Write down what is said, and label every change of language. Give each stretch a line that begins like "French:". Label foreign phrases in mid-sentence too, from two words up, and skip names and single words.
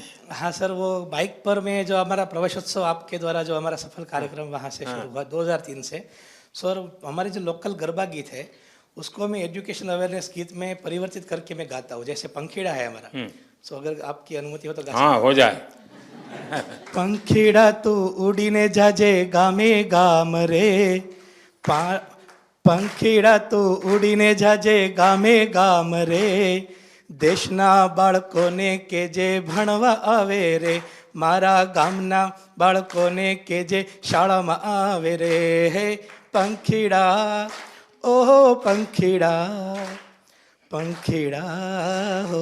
Hindi: हाँ सर, वो बाइक पर में जो हमारा प्रवेशोत्सव आपके द्वारा जो हमारा सफल कार्यक्रम वहाँ से शुरू हुआ 2003 से। सर हमारे जो लोकल गरबा गीत है उसको मैं एजुकेशन अवेयरनेस गीत में परिवर्तित करके मैं गाता हूँ। जैसे पंखीड़ा है हमारा, सो अगर आपकी अनुमति हो तो गा सकता हूँ। हाँ, हो जाए।
Gujarati: પંખીડા તું ઊડીને જાજે ગામે ગામ રે, પંખીડા તું ઊડીને જાજે ગામે ગામ રે, દેશના બાળકોને કે જે ભણવા આવે રે, મારા ગામના બાળકોને કે જે શાળામાં આવે રે, હે પંખીડા ઓહો પંખીડા પંખીડા હો।